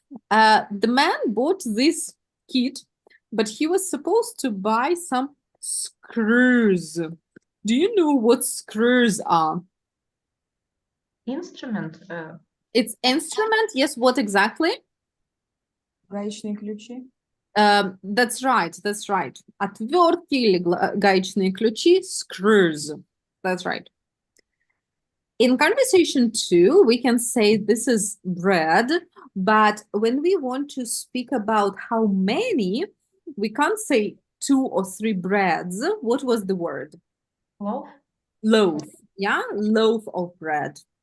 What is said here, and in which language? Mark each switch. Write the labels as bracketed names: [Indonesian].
[English] The man bought this kit, but he was supposed to buy some screws. Do you know what screws are? Instrument. It's instrument. Yes, what exactly? [Russian] Гаечные ключи. [English] That's right, that's right. [Russian] Отвертки или гаечные ключи, screws. [English] That's right. In conversation 2, we can say this is bread, but when we want to speak about how many, we can't say 2 or 3 breads. What was the word? Loaf. Loaf. Yeah, loaf of bread.